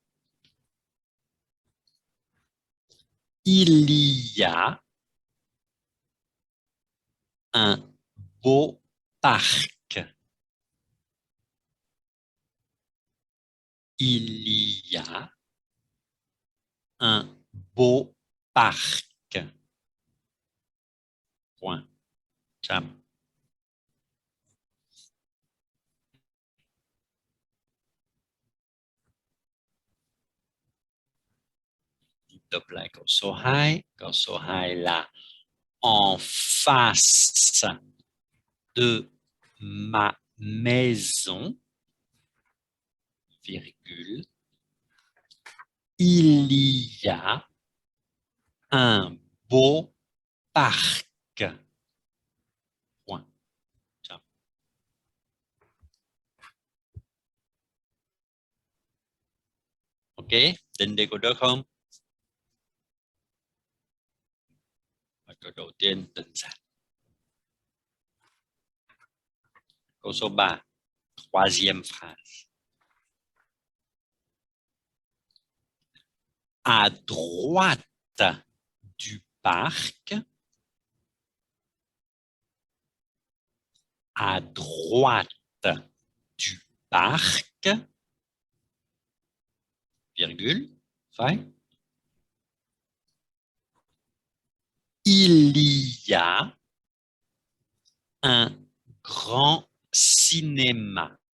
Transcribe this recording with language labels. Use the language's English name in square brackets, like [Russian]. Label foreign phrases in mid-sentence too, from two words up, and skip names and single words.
[French] il y a un beau parc. Il y a un beau parc. Point. [Vietnamese] Chăm. Đọc lại câu số 2. Câu số 2 là [French] en face de ma maison, virgule, il y a un beau parc. Point. [Vietnamese] Chăm. Ok, đến đây có được không? Câu đầu tiên đơn giản. Câu số 3. [French] Troisième phrase. À droite du parc, à droite du parc, virgule, phải, il y a un grand cinéma.